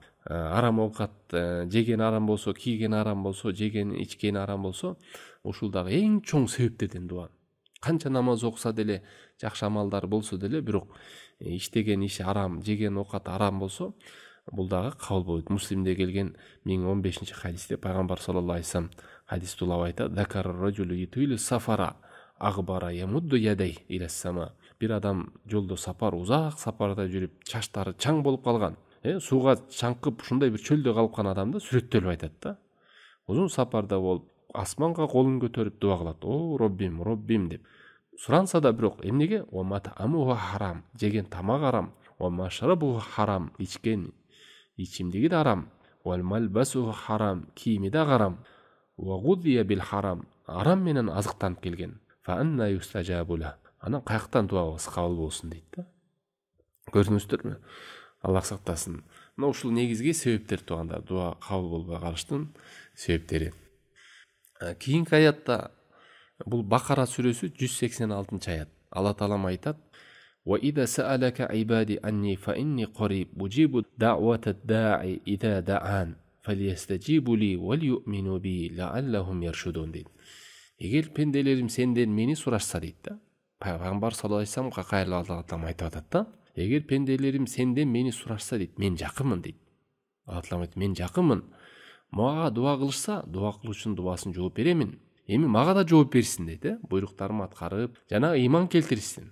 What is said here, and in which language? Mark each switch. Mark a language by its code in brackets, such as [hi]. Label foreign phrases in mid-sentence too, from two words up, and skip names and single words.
[ky] Арам оокат жеген арам болсо, кийген арам болсо, жеген ичкен арам болсо, ушул дагы эң чоң себептерден дуа. Канча намаз окуса деле, жакшы амалдар болсо деле, бирок иштеген иши арам, жеген оокат арам болсо, бул дагы кабыл болбойт. Муслимде келген 1015 хадисте пайгамбар [ar] صلى الله عليه وسلم [ky] хадисте улап айтат: [ar] "ذكر الرجل يطيل السفر أغبر يمد يديه إلى السماء." [ky] Бир адам жолдо сапар, узак сапарда жүрүп, чаштары чаң болуп калган, сууга чаңкып ушундай бир чөлдө калып калган адамды сүрөттөлүп айтат да. Узун сапарда болуп, асманга колун көтөрүп дуа кылат: "О, Роббим, Роббим" деп. Суранса да бирок эмнеге? [ar] "ومطعمه حرام", [ky] жеген тамак арам, [ar] "ومشربه حرام", [ky] ичкен ичимдиги да арам, [ar] "وملبسه حرام", [ky] кийими да харам, [ar] "وغذي بالحرام", [ky] арам менен азыктанып келген. [ar] "فأنى يستجاب له", [ky] анан каяктан дуабыз кабыл болсун дейт да. Көрдүңүздөрбү? Аллах сактасын. Мына ушул негизги себептер туугандар, дуа кабыл болбой калыштын себептери. Кийинки аятта, бул Бакара сүрөсү 186 аят. Алла таалам айтат: [ar] "وإذا سألك عبادي عني فإني قريب أجيب دعوة الداع إذا دعان فليستجيبوا لي وليؤمنوا بي لعلهم يرشدون" дейт. [ky] Эгер пенделерим сенден мени сурашса дейт да. Пайгамбар [ar] صلى الله عليه وسلم [ky] кайрылып Алла таалам айтып атат да. Эгер пенделерим сенден мени сурашса дейт, мен жакынмын дейт. Алла таалам айтат: "Мен жакынмын. Мага дуа кылышса, дуа кылуучунун дуасын жооп беремин. Эми мага да жооп берсин" дейт, буйруктарымды аткарып, жана ыйман келтиришсин.